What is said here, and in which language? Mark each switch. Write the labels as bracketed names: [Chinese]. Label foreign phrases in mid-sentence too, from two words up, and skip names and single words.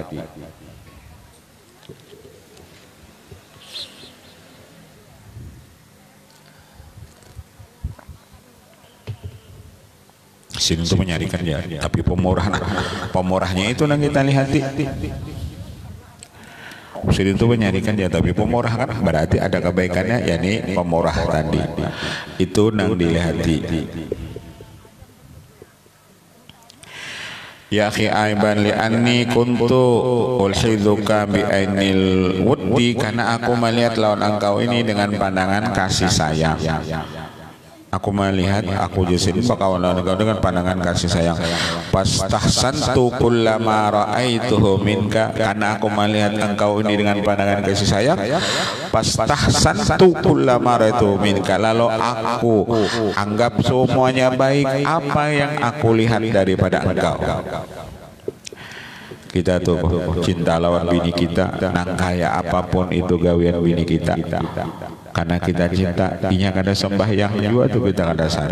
[Banjar] Sidin itu menyarikan ya, tapi pemurahnya itu yang kita lihat. Sidin itu menyarikan ya, tapi pemurah kan berarti ada kebaikannya, yakni pemurah tadi. Itu nang dilihati. [Arabic] Ya akhi aiban li anni kuntu ulhidzuka bi ainil wuddi [Banjar] karena aku melihat lawan engkau ini dengan pandangan kasih sayang. Aku melihat aku jisin bakawan engkau dengan pandangan kasih sayang. [Arabic] Pastahsantu kullama ra'aituhu minka [Banjar] karena aku melihat engkau ini dengan pandangan kasih sayang. [Arabic] Pastahsantu kullama ra'aituhu minka [Banjar] lalu aku anggap semuanya baik apa yang aku lihat daripada engkau. Kita tuh cinta lawan bini kita, nang kaya apapun itu gawian bini kita. Karena kita cinta, inya kada sembahyang juga tuh kita kada sari.